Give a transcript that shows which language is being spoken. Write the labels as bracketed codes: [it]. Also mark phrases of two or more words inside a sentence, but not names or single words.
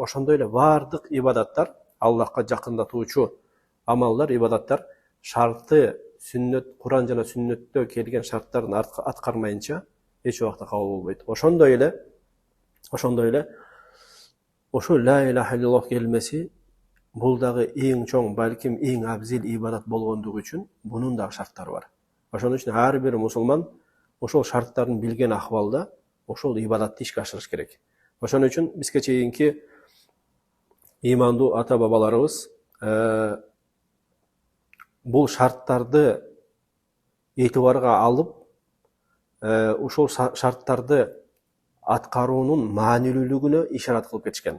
[ky] Ошондой эле бардык ибадаттар, Аллахка жакындатуучу амалдар, ибадаттар шарты сүннөт, Куран жана сүннөттө келген шарттарын аткармайынча эч убакта кабыл болбойт. Ошондой эле ошол [ar] لا إله إلا الله [ky] келмеси бул дагы эң чоң, балким эң абзел ибадат болгондугу үчүн бунун дагы шарттары бар. Ошон үчүн ар бир мусулман ошол шарттарын билген акыбалда ошол ибадатты ишке ашырыш керек. Ошон үчүн бизге чейинки имандуу ата бабаларыбыз бул шарттарды этибарга алып, ошол шарттарды аткаруунун маанилүүлүгүнө ишарат кылып кетишкен.